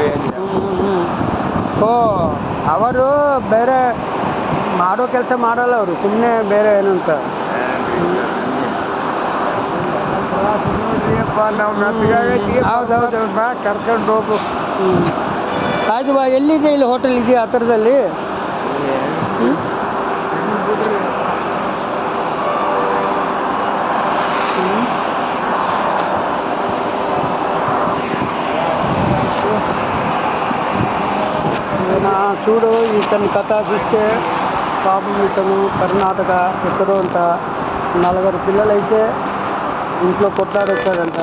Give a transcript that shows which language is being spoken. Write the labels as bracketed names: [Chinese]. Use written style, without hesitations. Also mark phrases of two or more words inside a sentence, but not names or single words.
[Kannada] ಓ, ಅವರು ಬೇರೆ ಮಾಡೋ ಕೆಲಸ ಮಾಡಲ್ಲ, ಅವರು ಸುಮ್ಮನೆ ಬೇರೆ ಏನಂತ. ನೋಡ್ರಿಯಪ್ಪ, ನಾವು ಮೆತ್ತಗಾಗೈತಿ. ಹೌದೌದು, ಬಾ ಕರ್ಕೊಂಡು ಹೋಗ್ಬೇಕು. ಆಯ್ತು ಬಾ. ಎಲ್ಲಿದೆ ಇಲ್ಲಿ ಹೋಟೆಲ್ ಇದೆಯಾ ಆ ಥರದಲ್ಲಿ? [Telugu] చూడు ఇతని కథ చూస్తే పాపం ఇతను కర్ణాటక ఎక్కడో అంట 4 పిల్లలైతే ఇంట్లో కొట్లాడొచ్చాడంట.